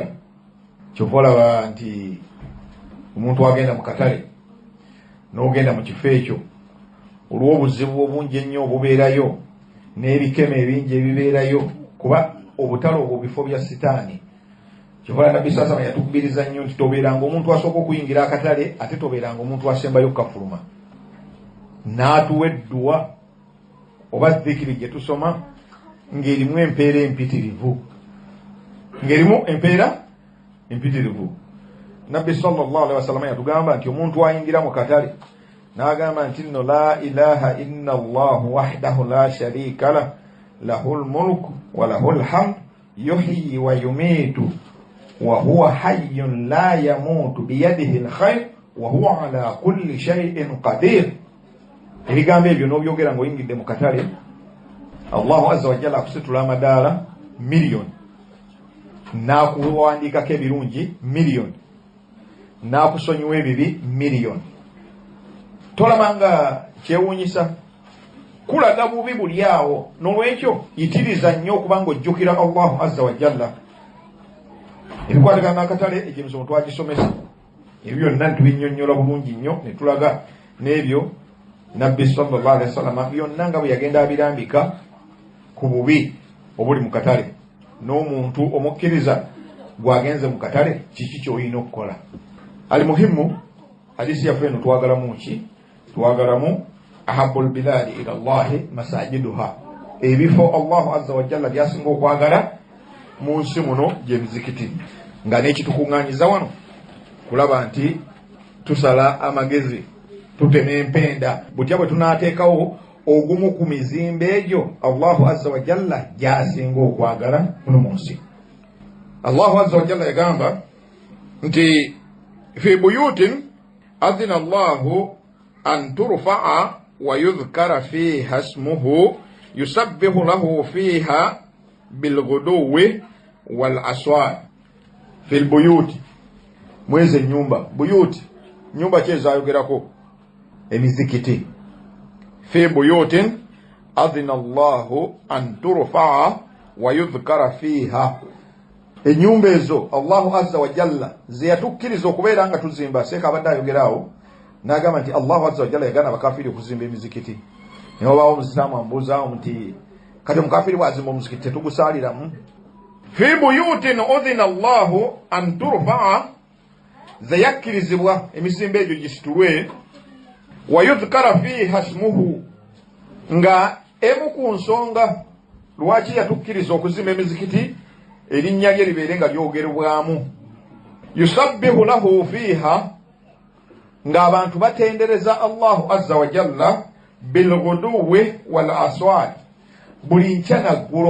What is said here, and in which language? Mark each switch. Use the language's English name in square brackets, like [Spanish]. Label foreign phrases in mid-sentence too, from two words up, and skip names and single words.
[Ganda] Kyova olaba nti omuntu agenda mu katale n'ogenda mu kifo ekyo, olw'obuzibu obungi ennyo obubeerayo n'ebikeme ebingi ebibeerayo, kuba obutale obwo bifo bya sitaani. Kyova Nabbi [Arabic] صلى الله عليه وسلم [Ganda] yatukubiriza nnyo nti tobeeranga omuntu asooka okuyingira akatale ate tobeeranga omuntu asembayo kukafuluma. N'atuwa edduwa oba dhikiri gye tusoma ng'erimu empeera empitirivu. ngerimu empeera empitirivu. [Arabic] Nabbi صلى الله عليه وسلم [Ganda] yatugamba nti omuntu ayingira mu katale n'agamba nti nno [Arabic] لا إله إلا الله وحده لا شريك له له الملك وله الحمد يحيي ويميت وهو حي لا يموت بيده الخير وهو على كل شيء قدير. [Ganda] Ebigambo ebyo n'obyogera ng'oyingidde mu katale, [Arabic] الله عز وجل [Ganda] akusitula amadaala miliyoni, n'akuwandiikako ebirungi miliyoni, n'akusonyiwa ebibi miliyoni. Tolabanga kyewuunyisa, kulaga bubi buli awo. N'olwekyo yitiriza nnyo okuba ng'ojjukira [Arabic] الله عز وجل. [Ganda] Ebikwatagana n'akatale ekyemisomo twagisomesa, ebyo byonna tubinnyonnyola bulungi nnyo ne tulaga n'ebyo Nabbi [Arabic] صلى الله عليه وسلم [Ganda] byonna nga bwe yagenda abirambika ku bubi obuli mu katale. N'omuntu omukkiriza gwagenze mu katale kiki ky'olina okukola. [Swahili] Ali muhimu [Ganda] hadisi yaffe eno twagalamu ki? Twagalamu [Arabic] أحب البلاد إلى الله مساجدها, [Ganda] ebifo [Arabic] الله عز وجل [Ganda] byasinga okwagala mu nsi muno gye mizikiti. Nga n'ekitukuŋŋaanyiza wano kulaba nti tusala amagezi, tutema empenda, butya bwe tunaateekawo ogumu ku mizimbe egyo [Arabic] الله عز وجل [Ganda] gy'asinga okwagala muno mu nsi. [Arabic] الله عز وجل [Ganda] yagamba nti [Arabic] في بيوت أذن الله أن ترفع ويذكر فيها اسمه يسبح له فيها بالغدو والآصال. في البيوت, [Ganda] mweze nyumba, buyuti nyumba kyezayogerako emizikiti. [Arabic] في بيوت أذن الله أن ترفع ويذكر فيها, [Ganda] enyumba ezo [Arabic] الله عز وجل [Ganda] zeyatukkiriza okubeera nga tuzimba. Seeka abadde ayogeraawo n'agamba nti [Arabic] الله عز وجل [Ganda] yagana abakafiri okuzimba emizikiti. Naye obaawo omusiraamu ambuuzaawo nti kati omukafiri bw'azimba omuzikiti tetugusaaliramu? [Arabic] في بيوت أذن الله أن ترفع, [Ganda] zeyakkirizibwa emizimba egyo gisitulwe, [Arabic] ويذكر فيها اسمه, [Ganda] nga emu ku nsonga lwaki yatukkiriza okuzimba emizikiti erinnya lye libeere nga lyogerwamu. [Arabic] يسبح له فيها, [Ganda] ng'abantu batendereza [Arabic] الله عز وجل بالغدو والآصال, [Ganda] buli nkya naggulo.